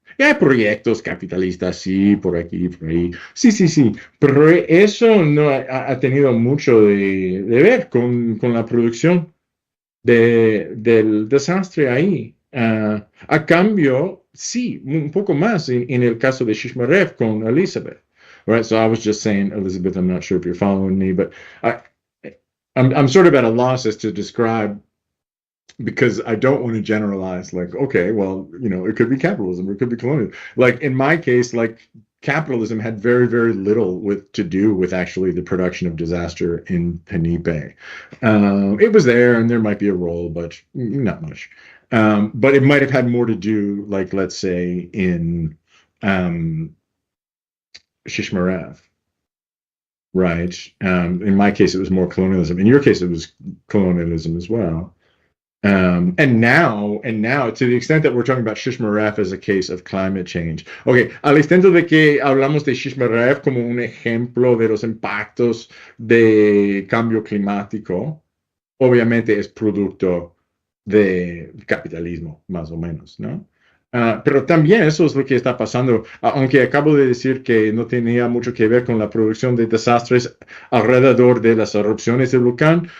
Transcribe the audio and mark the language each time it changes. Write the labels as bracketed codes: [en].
[es] Y hay proyectos capitalistas, sí, por aquí, por ahí. Sí, sí, sí. Pero eso no ha tenido mucho de ver con la producción del desastre ahí. A cambio, sí, un poco más en el caso de Shishmarev con Elizabeth. [en] Right, so I was just saying, Elizabeth, I'm not sure if you're following me, but I'm sort of at a loss as to describe, because I don't want to generalize, like, okay, well, it could be capitalism, or it could be colonialism. Like in my case, like capitalism had very, very little to do with actually the production of disaster in Penipe. It was there, and there might be a role, but not much. But it might have had more to do, like, let's say, in Shishmarev, right? In my case, it was more colonialism. In your case, it was colonialism as well. And now, to the extent that we're talking about Shishmarev as a case of climate change. [es] Okay, al extent de que hablamos de Shishmarev como un ejemplo de los impactos de cambio climático, obviamente es producto de capitalismo, más o menos, ¿no? Pero también eso es lo que está pasando, aunque acabo de decir que no tenía mucho que ver con la producción de desastres alrededor de las erupciones del volcán.